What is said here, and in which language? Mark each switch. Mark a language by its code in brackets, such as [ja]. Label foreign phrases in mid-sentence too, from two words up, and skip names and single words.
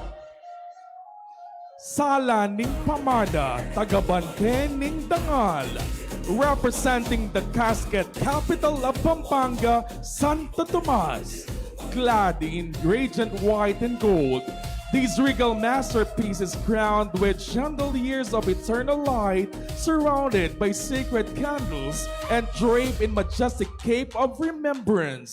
[pam] Sala ning Pamada, Tagabante ning Dangal, [en] representing the casket capital of Pampanga, Santo Tomas. Clad in gradient white and gold, this regal masterpiece is crowned with chandeliers of eternal light, surrounded by sacred candles and draped in majestic cape of remembrance.